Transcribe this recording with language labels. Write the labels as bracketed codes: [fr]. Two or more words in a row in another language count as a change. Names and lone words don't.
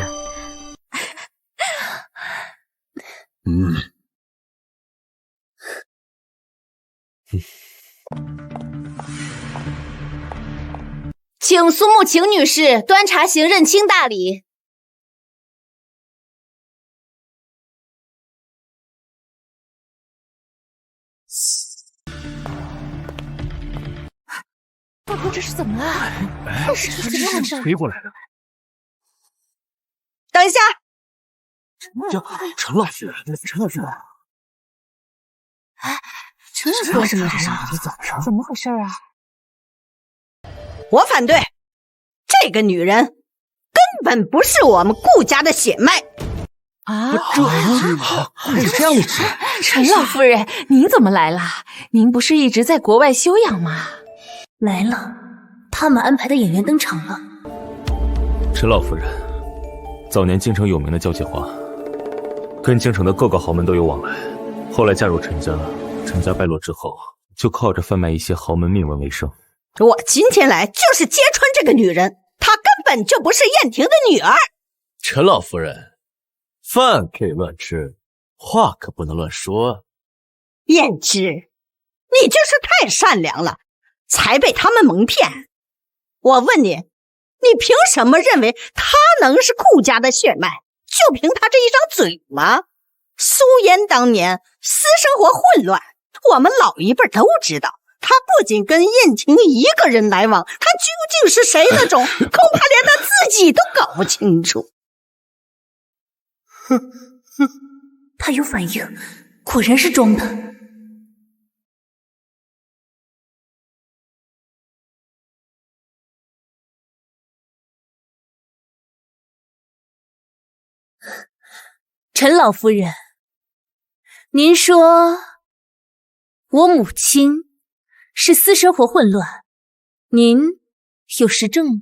[zh] 請蘇沐青女士端茶行認親大禮。大哥，這是怎麼了？這是怎麼回事？推過來了。等一下，陳老師，哎，這是為什麼？怎麼回事啊？我反對，這個女人根本不是我們顧家的血脈啊！這樣子，陳老夫人，您怎麼來了？您不是一直在國外休養嗎？來了，他們安排的演員登場了。陳老夫人，早年京城有名的交際花，跟京城的各個豪門都有往來。後來嫁入陳家，陳家敗落之後，就靠着販賣一些豪門秘聞為生。我今天來就是揭穿這個女人，她根本就不是燕婷的女兒。陳老夫人，飯可以亂吃，話可不能亂說。燕之，你真是太善良了，才被他們蒙騙。我問你，你憑什麼認為她能是顧家的血脈？就憑她這一張嘴嗎？蘇妍當年私生活混亂，我們老一輩都知道。他不僅跟燕婷一個人來往，他究竟是誰的種，恐怕連他自己都搞不清楚。他有反應，果然是裝的。陳老夫人，您說我母親是私生活混亂，您有實證嗎？